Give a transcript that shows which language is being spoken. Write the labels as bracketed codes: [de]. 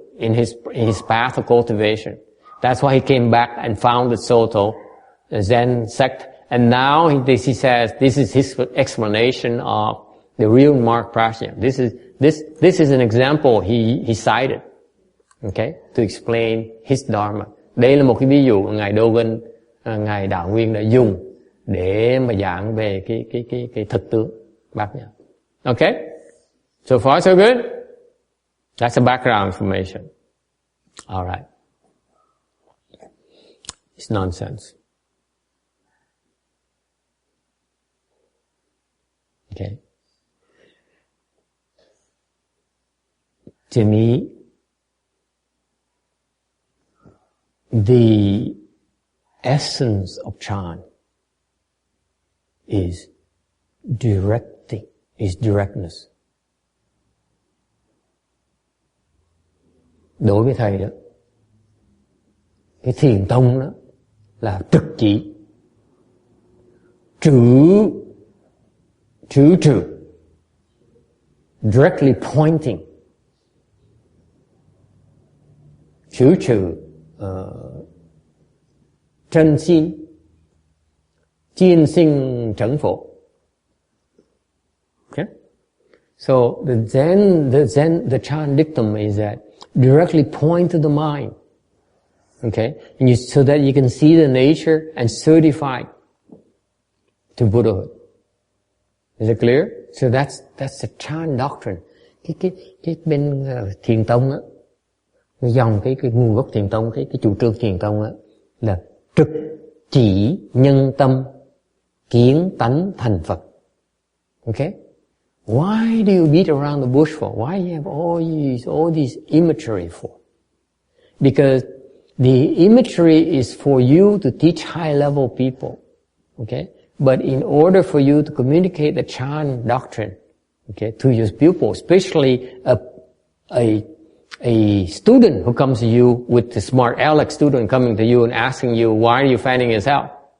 [en] in his path of cultivation. That's why he came back and founded Soto, the Zen sect. And now he says this is his explanation of the real mark prajna. This is an example he cited, okay, to explain his dharma. [vi] Đây là một cái ví dụ ngài Dogen, ngài Đạo Nguyên đã dùng để mà giảng về cái thực tướng bát nhã. [en] Okay, so far so good. That's the background information. All right, it's nonsense. Okay. To me, the essence of Chan is directness. [vi] Đối với thầy đó, cái thiền tông đó là trực chỉ, trừ, [en] directly pointing, [vi] chân xin, chiên sinh trấn phổ. [en] Okay? So the Chan dictum is that directly point to the mind. Okay? And so that you can see the nature and certify to Buddhahood. Is it clear? So that's the Chan doctrine. [vi] Cái bên thiền tông á, cái dòng cái nguồn gốc thiền tông, cái chủ trương thiền tông á là trực chỉ nhân tâm kiến tánh thành Phật. [en] Okay? Why do you beat around the bush for? Why do you have all these imagery for? Because the imagery is for you to teach high level people. Okay? But in order for you to communicate the Chan doctrine, okay, to your pupil, especially a student who comes to you with the smart aleck student coming to you and asking you, why are you finding this out?